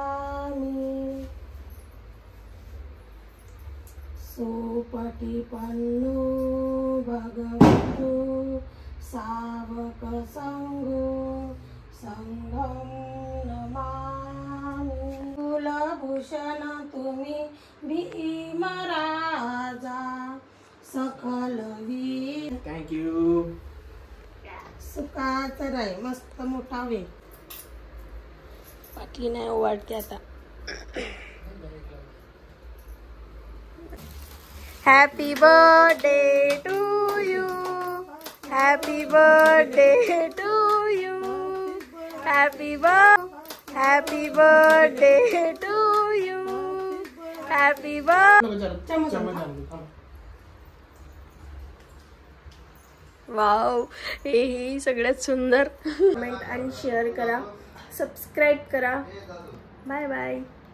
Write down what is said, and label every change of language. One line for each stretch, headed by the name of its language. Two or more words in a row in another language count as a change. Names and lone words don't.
Pali: सुपटिपन्नो भगवतो सावक संघो संघं नमामि.
Marathi: कुलभूषण तुम्ही भीमराजा सकल वीर. थँक्यू. सुखाचा राय मस्त मोठा वे. पाटली नाही ओवाळते आता.
English: happy birthday to you. happy birthday to you. happy birthday to you. happy birthday.
Marathi: वाव, हे सगळ्यात सुंदर. कमेंट आणि शेअर करा.
English: सबस्क्राईब करा. bye bye.